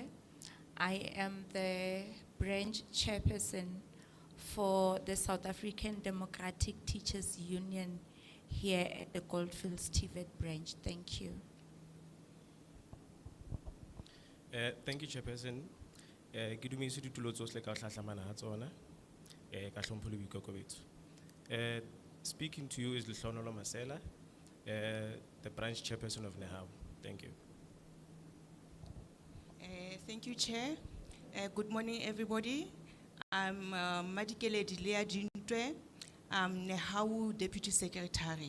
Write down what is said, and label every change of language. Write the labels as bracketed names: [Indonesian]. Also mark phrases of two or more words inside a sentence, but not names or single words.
[English] I am the branch chairperson for the South African Democratic Teachers Union here at the Goldfields TVET branch. Thank you. Thank you, Chairperson. [Southern Sotho] Ke dumedise ditulo tsohle ka ho hlahlamana ha tsona. Ka hlompho le boikokobetso. [English] Speaking to you is Lehlonololo Masela, the branch chairperson of NEHAW. Thank you. Thank you, Chair. Good morning, everybody. I'm Madikele Dilea Dintwe. I'm NEHAW Deputy Secretary.